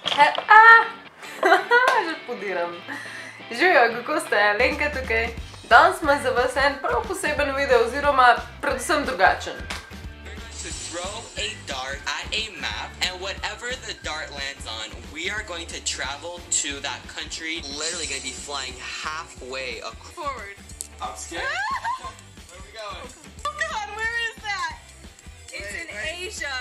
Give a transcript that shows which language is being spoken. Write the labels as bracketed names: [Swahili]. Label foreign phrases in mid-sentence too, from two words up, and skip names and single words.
[Slovenian] Že podiram. Živijo, kako ste? Lenka tukaj. Danes smo za vas en prav poseben video oziroma predvsem drugačen. [English] To throw a dart at a map, and whatever the dart lands on, we are going to travel to that country. Literally going to be flying halfway forward. I'm scared. Where are we going? Oh God, where is that? It's in Asia.